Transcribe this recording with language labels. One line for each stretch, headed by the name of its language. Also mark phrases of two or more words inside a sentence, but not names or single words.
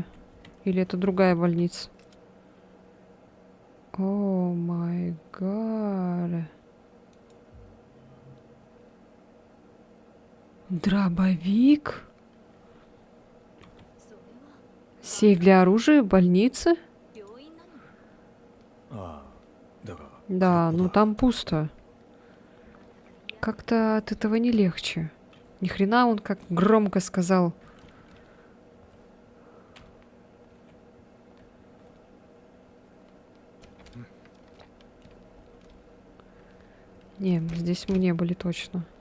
Russian: Или это другая больница?
English: Oh my god.
Russian: Дробовик? Сейф для оружия в больнице?
Japanese: ああだが
Russian: Да,
Japanese: 空っぽ
Russian: ну
Japanese: だ
Russian: там пусто. Как-то от этого не легче. Ни хрена он как громко сказал. Не, здесь мы не были точно.